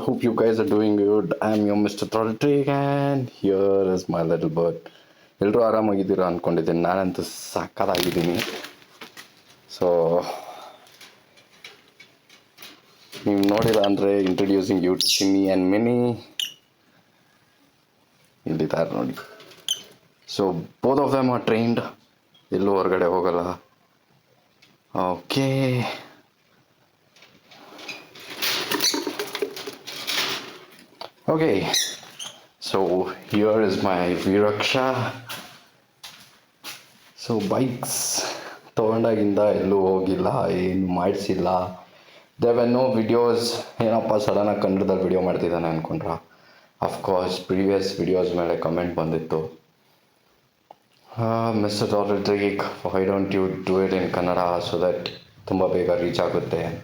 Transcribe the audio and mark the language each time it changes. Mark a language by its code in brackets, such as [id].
[en] Hope you guys are doing good. I'm your Mr. Trodrick, and here is my little bird. [kn] ಎಲ್ಲರೂ ಆರಾಮಾಗಿದ್ದೀರಾ ಅಂದ್ಕೊಂಡಿದ್ದೀನಿ. ನಾನಂತೂ ಸಕ್ಕತ್ತಾಗಿದ್ದೀನಿ. So ನೀವು ನೋಡಿಲ್ಲ ಅಂದರೆ [en] introducing you to Chinni and Mini [kn] ಇಲ್ಲಿದ್ದಾರೆ ನೋಡಿ. [en] So both of them are trained. [kn] ಎಲ್ಲೂ ಹೊರಗಡೆ ಹೋಗಲ್ಲ. [en] Okay, okay, so here is my Viraksha. [kn] So bikes ತೊಗೊಂಡಾಗಿಂದ ಎಲ್ಲೂ ಹೋಗಿಲ್ಲ, ಏನು ಮಾಡಿಸಿಲ್ಲ. [en] There no videos. [kn] ಏನಪ್ಪ ಸಡನ್ನಾಗಿ ಕನ್ನಡದಲ್ಲಿ ವಿಡಿಯೋ ಮಾಡ್ತಿದ್ದಾನೆ ಅಂದ್ಕೊಂಡ್ರ? [en] of course previous videos [kn] ಮೇಲೆ ಕಮೆಂಟ್ ಬಂದಿತ್ತು, [en] mister ಟಾಲರಿಕ್, why don't you do it in Kannada so that [kn] ತುಂಬ ಬೇಗ ರೀಚ್ ಆಗುತ್ತೆ.